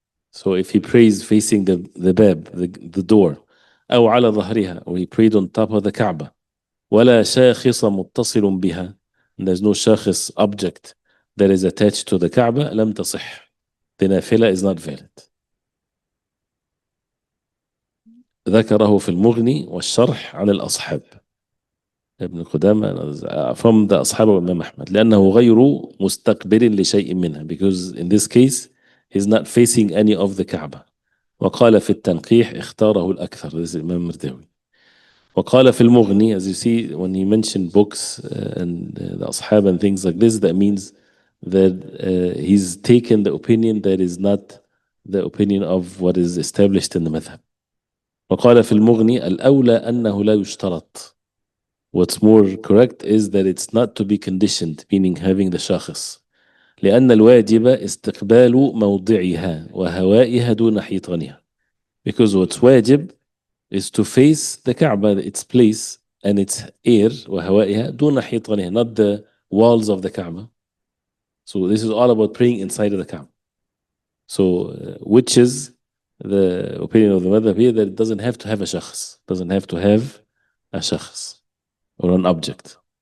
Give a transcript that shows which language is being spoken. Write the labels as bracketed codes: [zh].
[en] So if he prays facing the bab, the door, [ar] أو على ظهرها, [en] or he prayed on top of the Kaaba, [ar] ولا شاخص متصل بها, [en] and there's no shakhs object that is attached to the Kaaba, [ar] لم تصح. [en] The nafila is not valid. [ar] ذكره في المغني والشرح عن الأصحاب. [en] ابن قدامة from the أصحاب [ar] وإمام أحمد لأنه غير مستقبل لشيء منها, [en] because in this case he's not facing any of the Kaaba. [ar] وقال في التنقيح اختاره الأكثر. [en] This is Imam Mardawi. [ar] وقال في المغني, [en] as you see when he mentioned books and the أصحاب and things like this, that means that he's taken the opinion that is not the opinion of what is established in the madhab. [ar] وقال في المغني الأولى أنه لا يشترط. [en] What's more correct is that it's not to be conditioned, meaning having the shakhs. [ar] لأن الواجب استقبال موضعها وهوائها دون حيطانها. [en] Because what's wajib is to face the Kaaba, its place and its air, [ar] وهوائها دون حيطانها, [en] not the walls of the Kaaba. So this is all about praying inside of the Kaaba. So which is the opinion of the madhab here, that it doesn't have to have a shakhs, doesn't have to have a shakhs or an object.